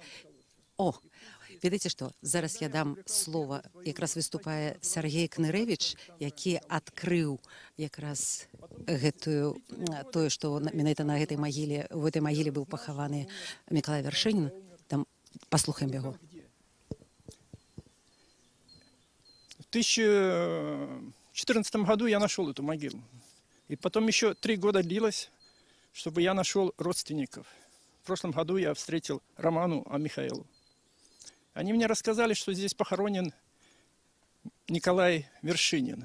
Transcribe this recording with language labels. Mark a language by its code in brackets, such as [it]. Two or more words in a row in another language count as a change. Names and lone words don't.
[be] О, ведаеце што, зараз я дам слова, якраз выступае Сергей Кнырэвіч, які адкрыў якраз гэтую, тое, што менавіта на гэтай магіле, у гэтай магіле быў пахаваны Міколай Вяршынін. Там паслухаем яго. [ru] В 2014 году я нашел эту могилу. И потом еще 3 года длилось, чтобы я нашел родственников. В прошлом году я встретил Роману Михаилу. Они мне рассказали, что здесь похоронен Николай Вершинин.